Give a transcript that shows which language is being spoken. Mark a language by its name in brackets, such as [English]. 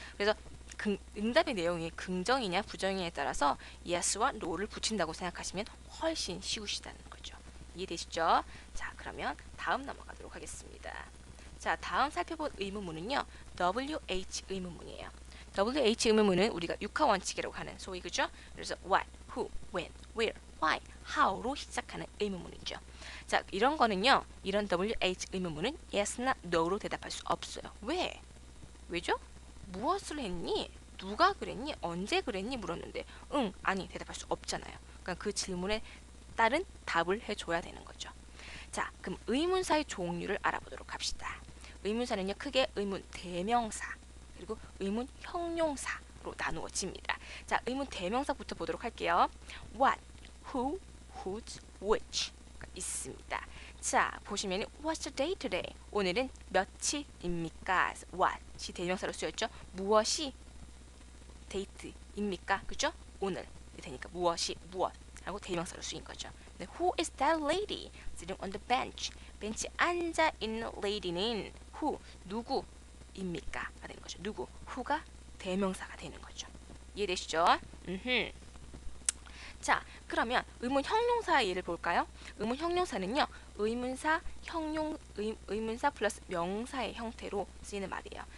[Korean] 그래서 응답의 내용이 긍정이냐 부정이냐에 따라서 yes와 no를 붙인다고 생각하시면 훨씬 쉬우시다는 거죠. 이해되시죠? 자, 그러면 다음 넘어가도록 하겠습니다. 자, 다음 살펴볼 의문문은요. WH 의문문이에요. WH 의문문은 우리가 육하 원칙이라고 하는 소위 그죠? 그래서 what, who, when, where, why, how로 시작하는 의문문이죠. 자, 이런 거는요. 이런 WH 의문문은 yes나 no로 대답할 수 없어요. 왜? 왜죠? 무엇을 했니? 누가 그랬니? 언제 그랬니? 물었는데 응, 아니 대답할 수 없잖아요. 그러니까 그 질문에 따른 답을 해줘야 되는 거죠. 자, 그럼 의문사의 종류를 알아보도록 합시다. 의문사는요, 크게 의문 대명사 그리고 의문 형용사로 나누어집니다. 자, 의문 대명사부터 보도록 할게요. What, who, whose, which 가 있습니다. 자, 보시면 [English] What's the day today? [Korean] 오늘은 며칠입니까? What이 대명사로 쓰였죠. 무엇이 date입니까? 그죠? 오늘 되니까 무엇이 무엇 하고 대명사로 쓰인 거죠. 네, [English] Who is that lady sitting on the bench? [Korean] 벤치에 앉아 있는 lady는 who, 누구입니까? 가 되는 거죠. 누구, who가 대명사가 되는 거죠. 이해되시죠? 자, 그러면 의문 형용사의 예를 볼까요? 의문 형용사는요, 의문사, 의문사 플러스 명사의 형태로 쓰이는 말이에요.